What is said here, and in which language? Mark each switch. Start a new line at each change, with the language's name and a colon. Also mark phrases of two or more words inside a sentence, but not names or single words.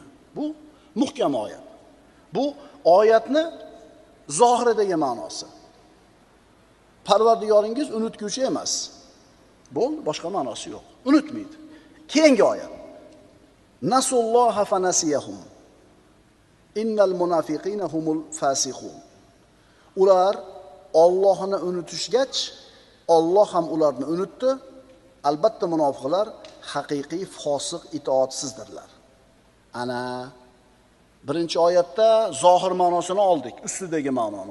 Uzbek: Bu muhkam oyat. Bu oyatni zohiridagi ma'nosi. Parvardigoringiz unutguvchi emas. Bu boshqa ma'nosi yo'q. Unutmaydi. Keyingi oyat.
Arabic: نسوا الله فنسيهم. إن المنافقين هم الفاسقون.
Uzbek: Ular Allohni unutishgach, Alloh ham ularni unutdi. Albatta munofiqlar haqiqiy fosiq itoatsizdirlar. Ana Birinchi oyatda zohir ma'nosini oldik, ustidagi ma'noni.